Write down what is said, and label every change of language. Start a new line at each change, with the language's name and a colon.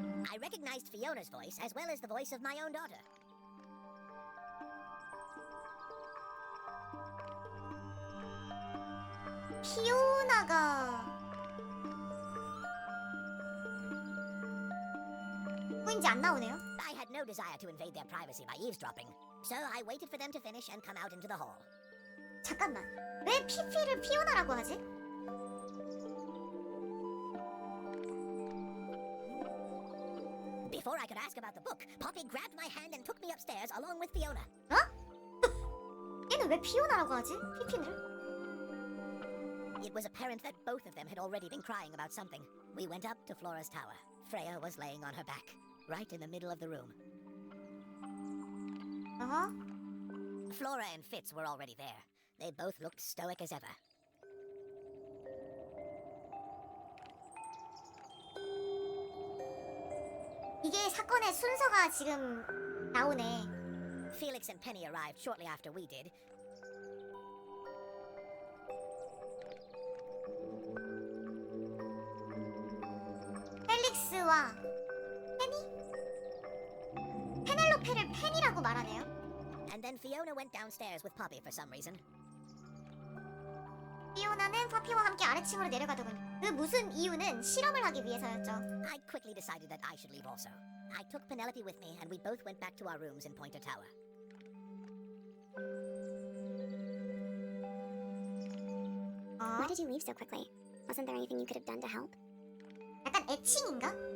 English: I recognized Fiona's voice as well as the voice of my own daughter.
Korean: 피오나가 누구인지 안 나오네요.
English: I had no desire to invade their privacy by eavesdropping, so I waited for them to finish and come out into the hall.
Korean: 잠깐만, 왜 피피를 피오나라고 하지?
English: Before I could ask about the book, Poppy grabbed my hand and took me upstairs along with Fiona. 어?
Korean: 얘는 왜 피오나라고 하지? 피피를?
English: It was apparent that both of them had already been crying about something. We went up to Flora's tower. Freya was laying on her back, right in the middle of the room. Flora and Fitz were already there. They both looked stoic as ever.
Korean: 이게 사건의 순서가 지금 나오네.
English: Felix and Penny arrived shortly after we did.
Korean: 펠릭스와 페니? 페넬로페를 펜이라고 말하네요.
English: And then Fiona went downstairs with Poppy for some reason.
Korean: 피오나는 파피와 함께 아래층으로 내려가더군요. 그 무슨 이유는 실험을 하기 위해서였죠.
English: I quickly decided that I should leave also. I took Penelope with me and we both went back to our rooms in Pointer Tower. Why did you leave so quickly? Wasn't there anything you could have done to help?
Korean: 약간 애칭인가?